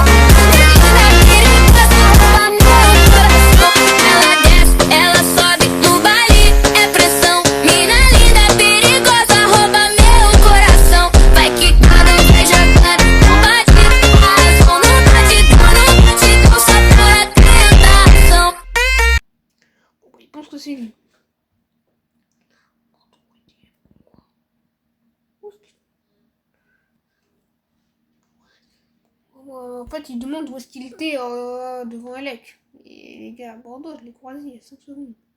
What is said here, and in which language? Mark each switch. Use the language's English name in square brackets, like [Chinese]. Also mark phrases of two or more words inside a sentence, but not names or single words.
[Portuguese] Mina linda, perigosa, rouba meu coração. Ela desce, ela sobe, no baile é pressão. Mina linda, perigosa, rouba meu coração. Vai quicando, vai jogando, no batidão, no batidão, só por tentação. [French] Il pense que c'est lui. En fait, il demande où est-ce qu'il était devant Alec. Et les gars, à Bordeaux, je l'ai croisé il y a 5 secondes.